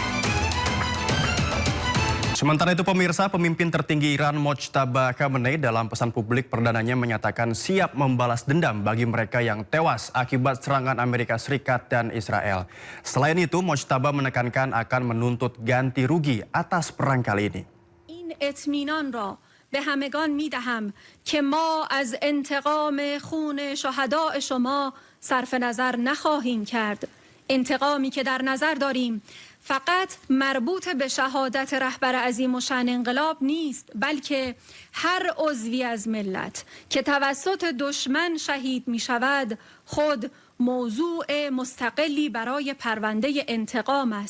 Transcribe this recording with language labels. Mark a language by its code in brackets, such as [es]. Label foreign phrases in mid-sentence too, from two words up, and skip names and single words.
[id] Sementara itu pemirsa, pemimpin tertinggi Iran Mojtaba Khamenei dalam pesan publik perdananya menyatakan siap membalas dendam bagi mereka yang tewas akibat serangan Amerika Serikat dan Israel. Selain itu, Mojtaba menekankan akan menuntut ganti rugi atas perang kali ini. [fa] به همگان میدهم که ما از انتقام خون شهداء شما صرف نظر نخواهیم کرد. انتقامی که در نظر داریم فقط مربوط به شهادت رهبر عظیم الشأن انقلاب نیست، بلکه هر عضوی از ملت که توسط دشمن شهید می شود خود موضوع مستقلی برای پرونده انتقام است.